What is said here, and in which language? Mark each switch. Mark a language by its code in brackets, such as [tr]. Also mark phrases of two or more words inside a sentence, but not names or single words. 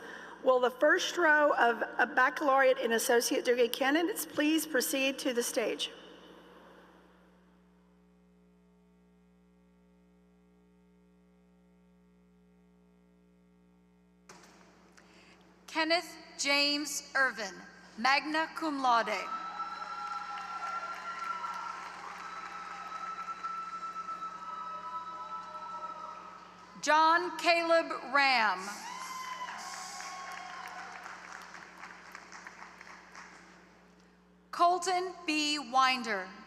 [en] Will the first row of a baccalaureate and associate degree candidates please proceed to the stage? Kenneth James Irvin, [la] magna cum laude. [en] John Caleb Ram. Colton B. Winder.